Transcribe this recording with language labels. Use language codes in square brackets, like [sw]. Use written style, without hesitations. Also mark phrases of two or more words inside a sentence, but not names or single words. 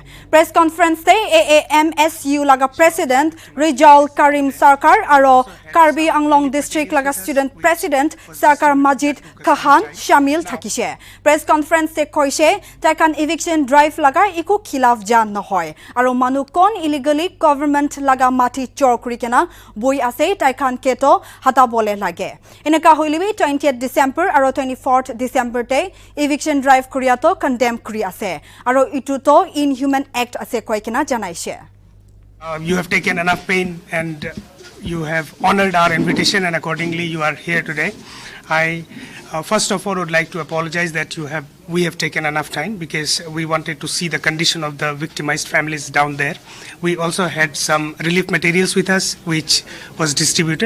[en] Press conference [nag] te AAMSU laga President Rijal Karim Sarkar aro Karbi Anglong District laga [en] Student President [nag] Sarkar Majid Khan Shamil thakise. [en] Press conference [nag] te koise takan [en] eviction drive [nag] laga iku khilaf jan nohoy aro manu kon [en] illegally government [nag] laga mati chor kurikena boi ase taikan keto hata bole lage. Eneka hoilibi 20th December aro 24th December te [en] eviction drive [nag] kuriato condemn kuri ase aro ituto [en] inhuman act [nag] ase koikena janaise. [en] You have taken enough pain and you have honored our invitation, and accordingly you are here today. I first of all would like to apologize that we have taken enough time because we wanted to see the condition of the victimized families down there. We also had some relief materials with us which was distributed.